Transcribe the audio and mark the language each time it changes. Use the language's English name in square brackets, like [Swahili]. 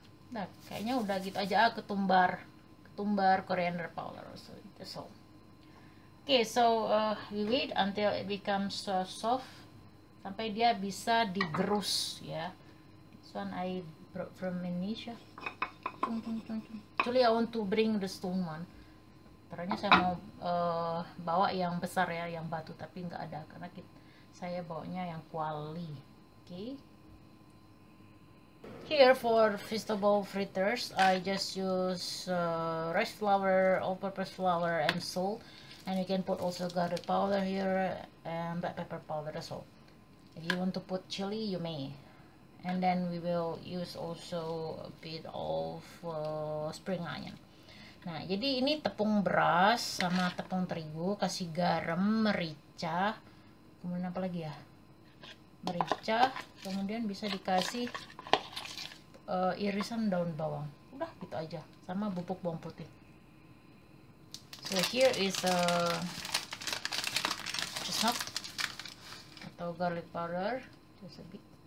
[Indonesian] Nah, kayaknya udah gitu aja. Ketumbar [English] coriander powder. So that's all. Okay, so we wait until it becomes soft, [Indonesian] sampai dia bisa digerus ya. [English] This one I brought from Indonesia. Actually I want to bring the stone one. [Indonesian] Ternyata saya mau bawa yang besar ya, yang batu, tapi nggak ada karena saya bawanya yang kuali. [English] Okay. Here for vegetable fritters, I just use rice flour, all-purpose flour, and salt. And you can put also garlic powder here and black pepper powder as well. If you want to put chili, you may. And then we will use also a bit of spring onion. [Indonesian] Nah, jadi ini tepung beras sama tepung terigu, kasih garam, merica, kemudian apa lagi ya? Merica, kemudian bisa dikasih irisan daun bawang. Udah gitu aja, sama bubuk bawang putih. [English] So here is chestnut atau garlic powder, just a bit.